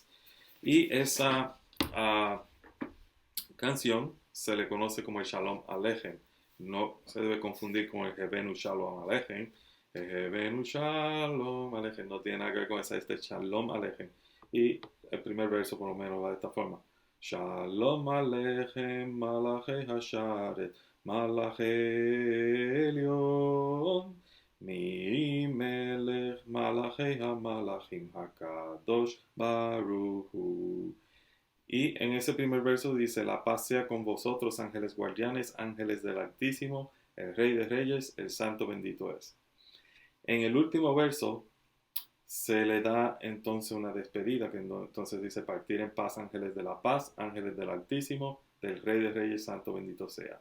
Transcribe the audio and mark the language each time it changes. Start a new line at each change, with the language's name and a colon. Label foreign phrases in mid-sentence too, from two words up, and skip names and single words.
Spanish: Y esa canción se le conoce como el Shalom Aleichem. No se debe confundir con el Hebenu Shalom Aleichem. El Hebenu Shalom Aleichem no tiene nada que ver con este Shalom Aleichem. Y el primer verso por lo menos va de esta forma.
Hebrew: שלום עליכם מלאכי השרת מלאכי עליון ממלך מלכי המלכים הקדוש ברוך הוא.
Spanish: Y en ese primer verso dice, la paz sea con vosotros, ángeles guardianes, ángeles del Altísimo, el Rey de Reyes, el Santo bendito es. En el último verso se le da entonces una despedida, que entonces dice, partir en paz, ángeles de la paz, ángeles del Altísimo, del Rey de Reyes, Santo bendito sea.